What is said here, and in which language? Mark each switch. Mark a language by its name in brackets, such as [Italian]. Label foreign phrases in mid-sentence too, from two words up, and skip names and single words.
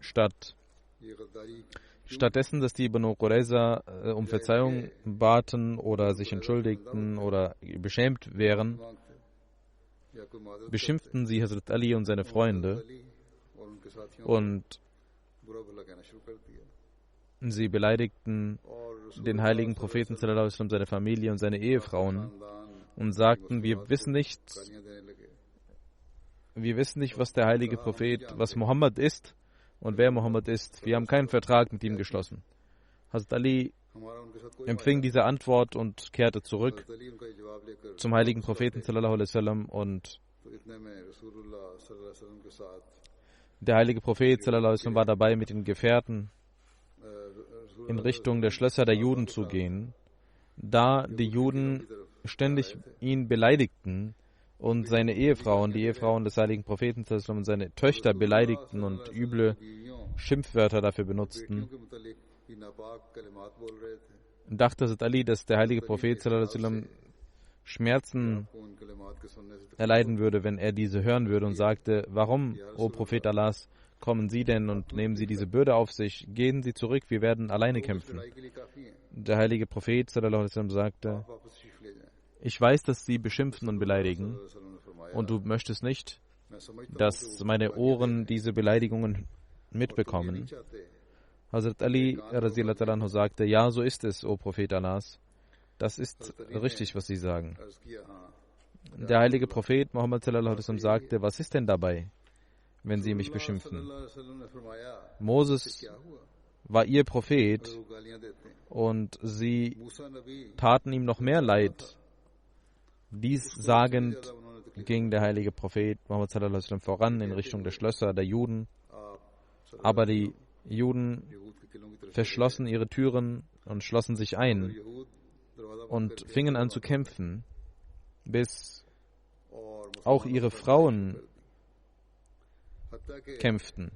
[German] stattdessen, dass die Banu Qurayza um Verzeihung baten oder sich entschuldigten oder beschämt wären, beschimpften sie Hazrat Ali und seine Freunde und sie beleidigten den heiligen Propheten [Arabic] صلى الله عليه وسلم, [German] seine Familie und seine Ehefrauen und sagten: Wir wissen nicht, was der heilige Prophet, was Mohammed ist und wer Mohammed ist. Wir haben keinen Vertrag mit ihm geschlossen. Hazrat Ali empfing diese Antwort und kehrte zurück zum heiligen Propheten [Arabic] صلى الله عليه وسلم [German] und der heilige Prophet [Arabic] صلى الله عليه وسلم [German] war dabei, mit den Gefährten in Richtung der Schlösser der Juden zu gehen, da die Juden ständig ihn beleidigten und seine Ehefrauen, die Ehefrauen des heiligen Propheten [Arabic] صلى الله عليه وسلم, [German] und seine Töchter beleidigten und üble Schimpfwörter dafür benutzten. Dachte Hazrat Ali, dass der heilige Prophet [Arabic] صلى الله عليه وسلم [German] Schmerzen erleiden würde, wenn er diese hören würde, und sagte: Warum, o Prophet Allahs, kommen Sie denn und nehmen Sie diese Bürde auf sich? Gehen Sie zurück, wir werden alleine kämpfen. Der heilige Prophet [Arabic] صلى الله عليه وسلم [German] sagte: Ich weiß, dass Sie beschimpfen und beleidigen, und du möchtest nicht, dass meine Ohren diese Beleidigungen mitbekommen. Hazrat Ali [Arabic] رضي الله تعالى عنه [German] sagte: Ja, so ist es, o Prophet Allahs. Das ist richtig, was Sie sagen. Der heilige Prophet Muhammad [Arabic] صلى الله عليه وسلم [German] sagte: Was ist denn dabei, wenn Sie mich beschimpfen? Moses war Ihr Prophet und Sie taten ihm noch mehr Leid. Dies sagend ging der heilige Prophet Muhammad [Arabic] صلى الله عليه وسلم [German] voran in Richtung der Schlösser der Juden. Aber die Juden verschlossen ihre Türen und schlossen sich ein und fingen an zu kämpfen, bis auch ihre Frauen kämpften.